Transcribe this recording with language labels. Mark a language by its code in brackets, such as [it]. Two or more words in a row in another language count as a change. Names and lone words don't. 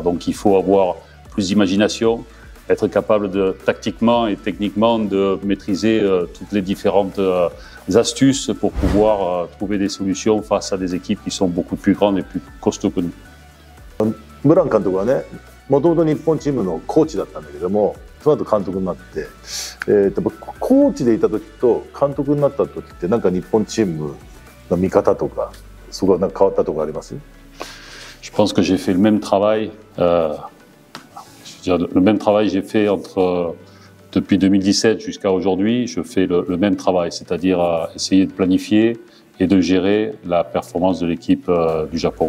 [fr] Donc il faut avoir plus d'imagination, être capable tactiquement et techniquement de maîtriser toutes les différentes astuces pour pouvoir trouver des solutions face à des équipes qui sont beaucoup plus grandes et plus costauds que nous. [ja] ブラン監督はね、もともと日本チームのコーチだったんだけども、その後監督になって、コーチでいた時と監督になった時ってなんか日本チームの見方とかそこはなんか変わったところあります？ [fr] Je pense que j'ai fait le même travail. Le même travail j'ai fait depuis 2017 jusqu'à aujourd'hui. Je fais le même travail, c'est-à-dire essayer de planifier et de gérer la performance de l'équipe du Japon.